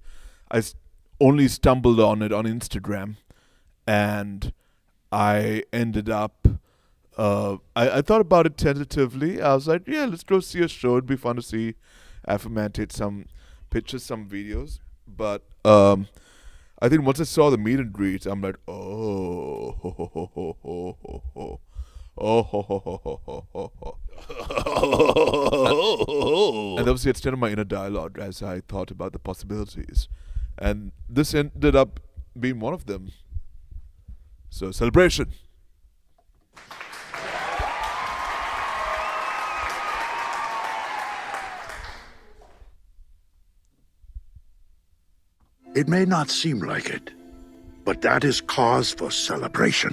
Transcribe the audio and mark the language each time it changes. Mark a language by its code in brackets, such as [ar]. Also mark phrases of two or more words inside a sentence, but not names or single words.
[en] I only stumbled on it on Instagram, and I ended up I thought about it tentatively. I was like, yeah, let's go see a show. It'd be fun to see Afro Man take some pictures, some videos. But I think once I saw the meet and greet, I'm like, oh, ho, ho, ho, ho, ho, ho, ho. Oh, ho, ho, ho, ho, ho, ho. And that was the extent of my inner dialogue as I thought about the possibilities. And this ended up being one of them. So, celebration. It may not seem like it, but that is cause for celebration.